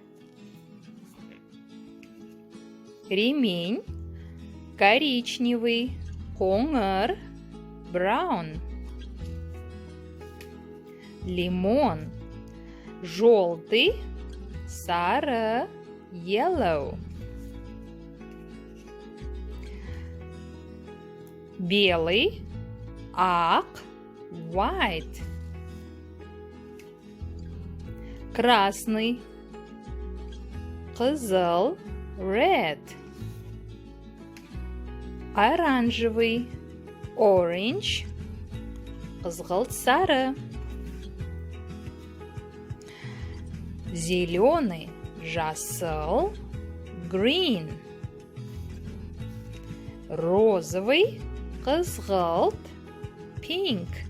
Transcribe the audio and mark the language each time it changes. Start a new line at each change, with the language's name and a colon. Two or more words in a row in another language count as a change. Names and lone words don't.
Russian: Ремень коричневый, қоңыр, brown. Лимон желтый, sarı, yellow. Белый, ак, white. Красный, кызыл, red. Оранжевый, orange,
Kazakh: кызгылт сары.
Russian: Зеленый, жасыл, green. Розовый, кызгылт, pink.